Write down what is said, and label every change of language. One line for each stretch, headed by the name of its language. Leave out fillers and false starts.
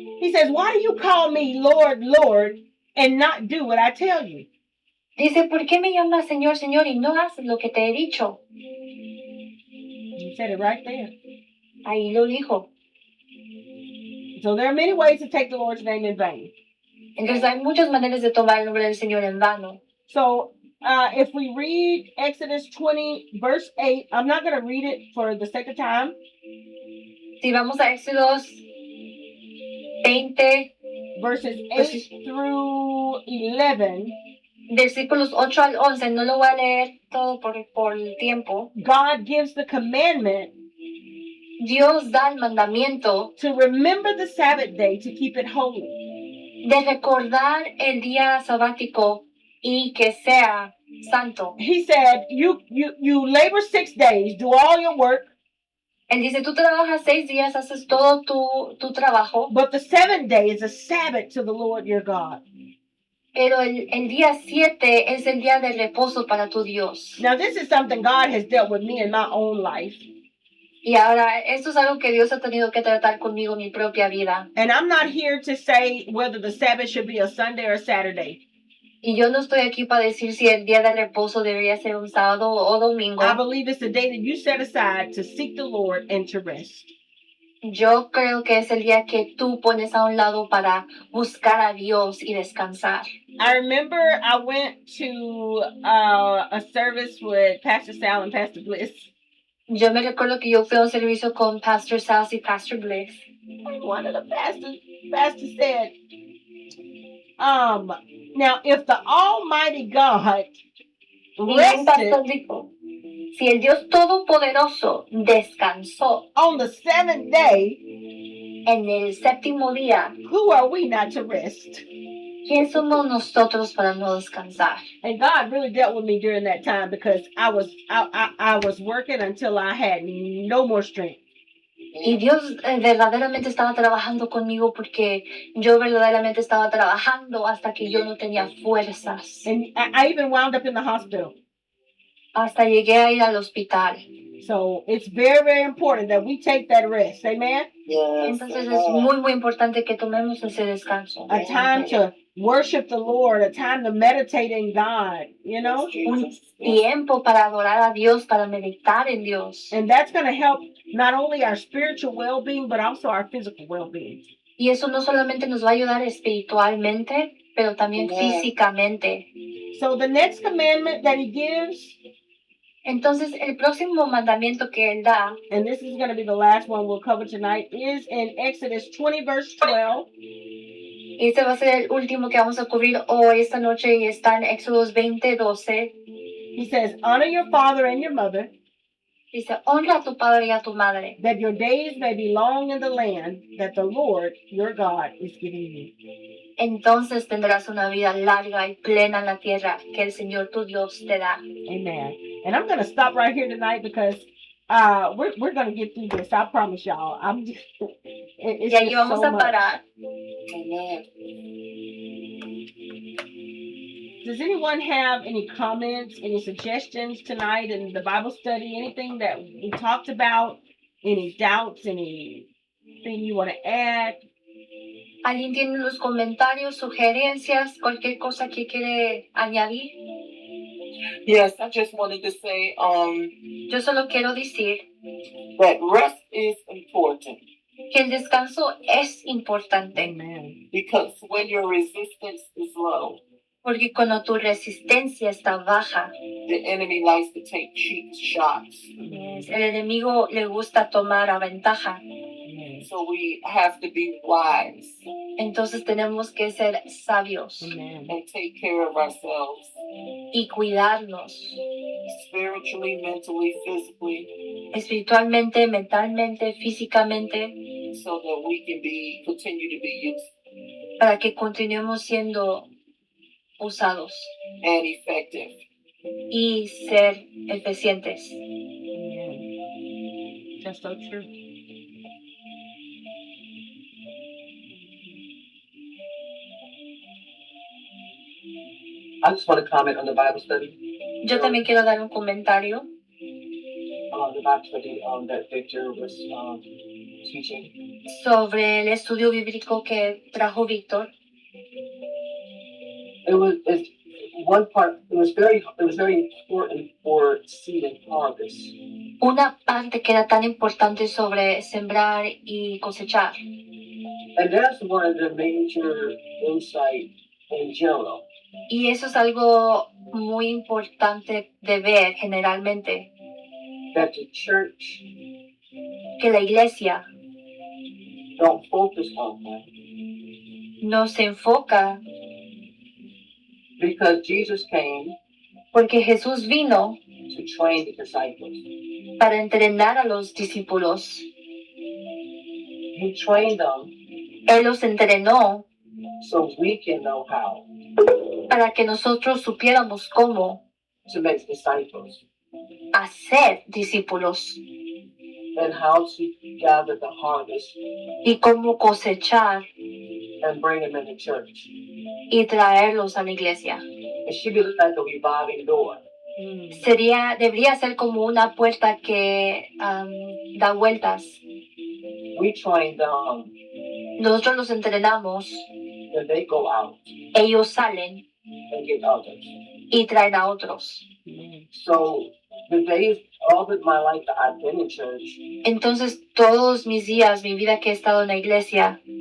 English: he says, "Why do you call me Lord, Lord, and not do what I tell you?"
Spanish: dice, ¿por qué me llamas Señor, Señor y no haces lo que te he dicho?
English: He said it right there.
Spanish: Ahí lo dijo.
English: So there are many ways to take the Lord's name in vain.
Spanish: Entonces hay muchas maneras de tomar el nombre del Señor en vano.
English: So if we read Exodus 20, verse 8, I'm not going to read it for the sake of time.
Spanish: Si vamos a Éxodos 20,
English: Verses 8 through 11,
Spanish: versículos 8 al 11, no lo voy a leer todo por el tiempo.
English: God gives the commandment
Spanish: Dios da el mandamiento
English: to remember the Sabbath day to keep it holy.
Spanish: de recordar el día sabático y que sea santo.
English: He said, you labor 6 days, do all your work,
Spanish: Él dice, tú trabajas 6 días, haces todo tu trabajo,
English: but the 7th day is a Sabbath to the Lord your God.
Spanish: pero el día 7 es el día de reposo para tu Dios.
English: Now, this is something God has dealt with me in my own life.
Spanish: Y ahora, esto es algo que Dios ha tenido que tratar conmigo en mi propia vida.
English: And I'm not here to say whether the Sabbath should be a Sunday or a Saturday.
Spanish: Y yo no estoy aquí para decir si el día de reposo debería ser un sábado o domingo.
English: I believe it's the day that you set aside to seek the Lord and to rest.
Spanish: Yo creo que es el día que tú pones a un lado para buscar a Dios y descansar.
English: I remember I went to a service with Pastor Sal and Pastor Bliss.
Spanish: Yo me recuerdo que yo fui a un servicio con Pastor Sal y Pastor Bliss.
English: One of the pastors said, Now, if the Almighty God
Spanish: Y un pastor
English: rested
Spanish: dijo, si el Dios Todopoderoso descansó
English: on the seventh day,
Spanish: en el séptimo día,
English: who are we not to rest?
Spanish: ¿quién somos nosotros para no descansar?
English: And God really dealt with me during that time because I was working until I had no more strength.
Spanish: Y Dios verdaderamente estaba trabajando conmigo porque yo verdaderamente estaba trabajando hasta que yo no tenía fuerzas.
English: And I even wound up in the hospital.
Spanish: Hasta llegué a ir al hospital.
English: So it's very, very important that we take that rest. Amen.
Spanish: Entonces es muy, muy importante que tomemos ese descanso.
English: A time to worship the Lord, a time to meditate in God, you know?
Spanish: Un tiempo para adorar a Dios, para meditar en Dios.
English: And that's going to help not only our spiritual well-being, but also our physical well-being.
Spanish: Y eso no solamente nos va a ayudar espiritualmente, pero también físicamente.
English: So the next commandment that he gives,
Spanish: Entonces, el próximo mandamiento que Él da,
English: and this is going to be the last one we'll cover tonight, is in Exodus 20, verse 12.
Spanish: y este va a ser el último que vamos a cubrir hoy, esta noche, y está en Éxodos 20:12.
English: He says, honor your father and your mother,
Spanish: Dice, honra a tu padre y a tu madre,
English: that your days may be long in the land that the Lord your God is giving you.
Spanish: entonces tendrás una vida larga y plena en la tierra que el Señor tu Dios te da.
English: Amen. And I'm going to stop right here tonight because we're going to get through this. I promise y'all. I'm just, it's
Spanish: Y aquí
English: just
Spanish: vamos
English: so
Spanish: a
English: much.
Spanish: parar.
English: Does anyone have any comments, any suggestions tonight in the Bible study? Anything that we talked about? Any doubts? Anything you want to add?
Spanish: ¿Alguien tiene unos comentarios, sugerencias, cualquier cosa que quiere añadir?
English: Yes, I just wanted to say
Spanish: Yo solo quiero decir
English: that rest is important
Spanish: que el descanso es importante,
English: Amen. because when your resistance is low,
Spanish: porque cuando tu resistencia está baja,
English: the enemy likes to take cheap shots.
Spanish: el enemigo le gusta tomar a ventaja.
English: Amen. So we have to be wise
Spanish: Entonces tenemos que ser sabios
English: Amen. and take care of ourselves
Spanish: y cuidarnos
English: spiritually, mentally, physically,
Spanish: espiritualmente, mentalmente, físicamente,
English: so that we can continue to be useful
Spanish: para que continuemos siendo usados
English: and effective.
Spanish: y ser eficientes.
English: Amen. That's so true. I just want to comment on the Bible study.
Spanish: Yo también quiero dar un comentario
English: The Bible study that Victor was teaching.
Spanish: sobre el estudio bíblico que trajo Víctor.
English: It's one part. It was very important for seed and harvest.
Spanish: Una parte que era tan importante sobre sembrar y cosechar.
English: And that's one of the major insight in general.
Spanish: Y eso es algo muy importante de ver generalmente,
English: That the church
Spanish: que la iglesia
English: don't focus on that.
Spanish: no se enfoca
English: Because Jesus came
Spanish: porque Jesús vino
English: to train the disciples.
Spanish: para entrenar a los discípulos.
English: He trained them
Spanish: Él los entrenó
English: so we can know how
Spanish: para que nosotros supiéramos cómo
English: to make disciples
Spanish: hacer discípulos
English: and how to gather the harvest
Spanish: y cómo cosechar
English: and bring them in the church.
Spanish: y traerlos a la iglesia.
English: It should be like a revolving door.
Spanish: Debería ser como una puerta que da vueltas.
English: We train them
Spanish: Nosotros los entrenamos,
English: and they go out
Spanish: ellos salen
English: and get others.
Spanish: y traen a otros.
English: So the days all of my life that I've been in church,
Spanish: Entonces, todos mis días, mi vida que he estado en la iglesia,